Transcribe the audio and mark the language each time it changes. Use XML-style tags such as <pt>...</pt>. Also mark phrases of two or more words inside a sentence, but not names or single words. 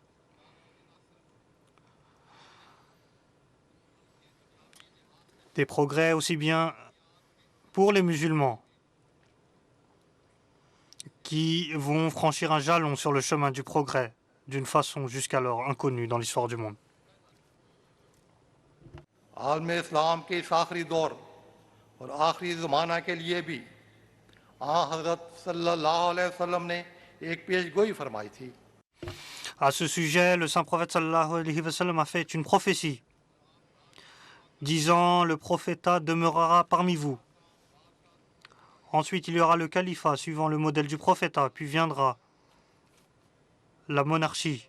<fr>Des progrès aussi bien pour les musulmans qui vont franchir un jalon sur le chemin du progrès d'une façon jusqu'alors inconnue dans l'histoire du monde.</fr> <ur>عالم اسلام کے اس آخری دور اور آخری زمانہ کے لیے بھی حضرت</ur> <ar>صلی اللہ علیہ وسلم</ar> <ur>نے ایک پیشگوئی فرمائی تھی.</ur> <fr>À ce sujet, le saint prophète</fr> <ar>صلی اللہ علیہ وسلم</ar> <fr>a fait une prophétie disant: le prophétat demeurera parmi vous. Ensuite, il y aura le califat suivant le modèle du prophétat, puis viendra la monarchie.</fr>